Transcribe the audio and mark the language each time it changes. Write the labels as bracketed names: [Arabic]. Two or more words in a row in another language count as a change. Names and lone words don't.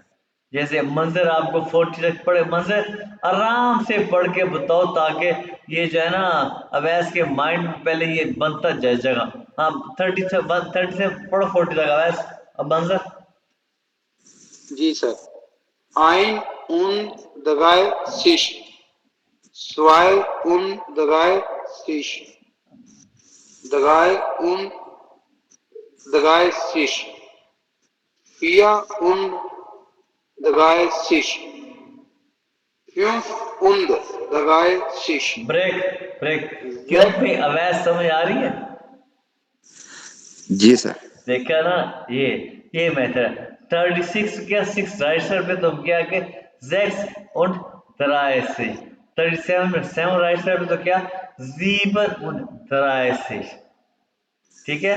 [Urdu] جیسے منظر آپ کو 40 تک پڑھے، منظر آرام سے پڑھ کے بتاؤ، تاکہ یہ جو ہے نا اویس کے مائنڈ میں پہلے یہ بنتا جائے جگہ. ہاں، 30 سے پڑھو 40 تک اویس۔ اب منظر جی سر. [German] Ein und 30, 32, 3 und 30, 4 und 30, 5 und 30, [English] break, break. क्यों 6 [Urdu] بھائی اویس سمجھ آ رہی ہے. جی سر دیکھا نا، یہ میتھڈ 36 کیا 6 [English] right side [Urdu] پہ تو کیا کے [German] 6 und 30, [Urdu] 37 میں 7 [English] right side [Urdu] پہ تو کیا [German] 7 und 30, [Urdu] ٹھیک ہے.